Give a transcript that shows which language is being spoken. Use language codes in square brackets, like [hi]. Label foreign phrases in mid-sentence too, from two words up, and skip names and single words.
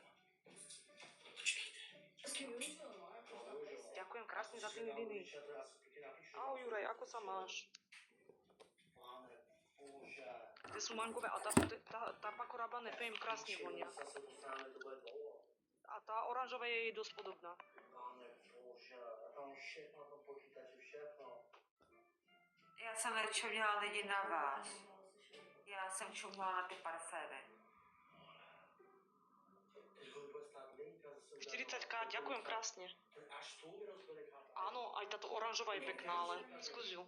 [sk] Ďakujem krásne za tie viny. Ahoj Juraj, ako sa máš? Tie sú mangové a tá Paco Rabanne Fame krásne vonia. A tá oranžová je jej dosť podobná. [cs] Já jsem nečuměla lidi na vás. Já jsem čuměla na ty parfémy. [sk] 40k, ďakujem krásne. Áno, aj táto oranžová je pekná, ale skús ju.